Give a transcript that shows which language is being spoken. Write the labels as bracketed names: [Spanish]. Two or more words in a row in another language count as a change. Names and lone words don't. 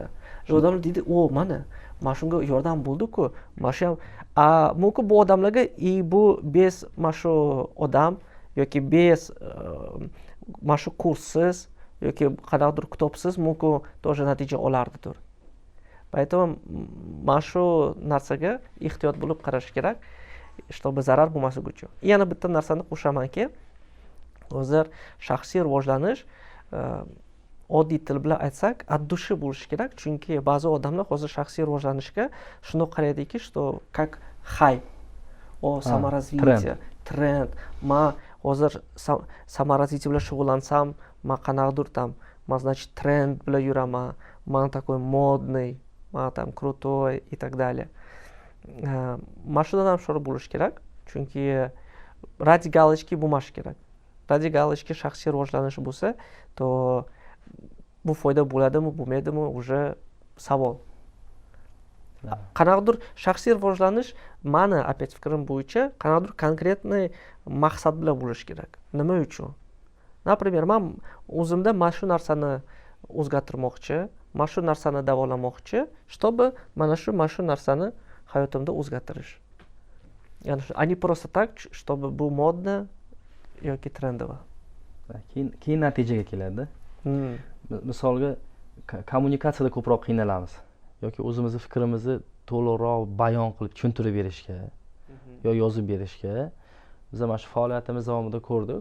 [Uzbek] Odamlar deydi, "O, mana shunga yordam bo'ldi-ku, mana shu ham mumkin bu odamlarga bu bez mana shu odam yoki bez mana shu kurssiz yoki qanaqadir kitobsiz mumkin тоже natija olardidir." Поэтому mana shu narsaga ehtiyot bo'lib qarash kerak, чтобы zarar bo'lmasligi uchun. Yana bitta narsani qo'shamanki, hozir shaxsiy rivojlanish oddiy til bilan aytsak, [Russian] от души [Uzbek] bo'lishi kerak, chunki ba'zi odamlar hozir shaxsiy rivojlanishga shuni qaraydi-ki, [Russian] что как хайп, саморазвитие, [Uzbek] trend. Men hozir samоразвитие bilan shug'ullansam, men qanaqadir men значит trend bilan yuraman, men [Russian] такой модный, [Uzbek] men [Russian] там крутой и так далее. [Uzbek] Mana shudan ham sho'ri bo'lish kerak, chunki [Russian] ради галочки [Uzbek] bo'lmash kerak. [Russian] Ради галочки [Uzbek] shaxsiy rivojlanish bo'lsa, to bu foyda bo'ladimi, bo'lmaydimi, уже savol. Qanaqadir shaxsiy rivojlanish meni опять fikrim bo'yicha qanaqadir konkretniy maqsad bilan bo'lish kerak. Nima uchun? Например, men o'zimda mana shu narsani o'zgartirmoqchi, mana shu narsani davolamoqchi, чтобы mana shu narsani hayotimda o'zgartirish. Ya'ni a [Russian] не просто так, чтобы [Uzbek] bu modda yoki trendovo. Keyin natijaga keladi. Misolga kommunikatsiyada ko'proq qiynalamiz yoki o'zimizni fikrimizni to'liqroq bayon qilib tushuntirib berishga yo yozib berishga biz mana shu faoliyatimiz davomida ko'rdik.